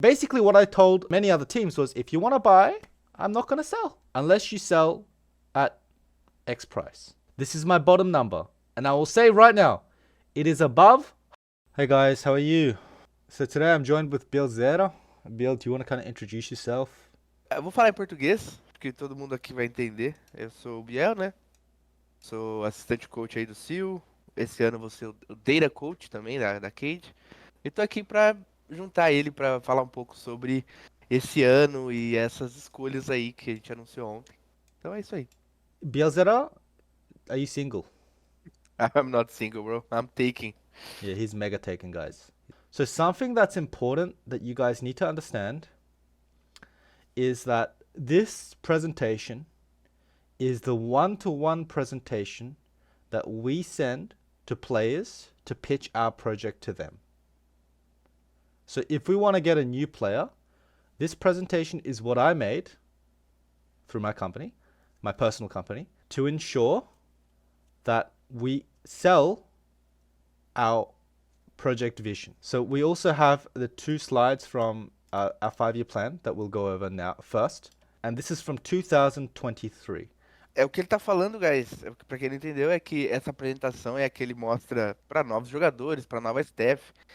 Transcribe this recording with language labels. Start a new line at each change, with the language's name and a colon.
English: Basically, what I told many other teams was, if you want to buy, I'm not going to sell unless you sell at X price. This is my bottom number. And I will say right now, it is above. Hey guys, how are you? So today I'm joined with Bill Zera. Bill, do you want to kind of introduce yourself?
Portuguese: Eu vou falar em português, porque todo mundo aqui vai entender. Eu sou o Biel, né? Sou assistente coach aí do SeeEl. Esse ano vou ser o Data Coach também da Cade. E tô aqui pra juntar ele pra falar um pouco sobre esse ano e essas escolhas aí que a gente anunciou ontem. Então é isso aí.
English: Bill Zera, are you single? I'm not single, bro. I'm taking. Yeah, he's mega taken, guys. So something that's important that you guys need to understand is that this presentation is the one-to-one presentation that we send to players to pitch our project to them. So if we want to get a new player, this presentation is what I made through my company, my personal company, to ensure that we sell our project vision. So we also have the 2 slides from our 5-year plan that we'll go over now first. And this is from 2023.
Portuguese: É o que ele tá falando, guys. Pra quem não entendeu, é que essa apresentação é a que ele mostra pra novos jogadores, pra nova staff.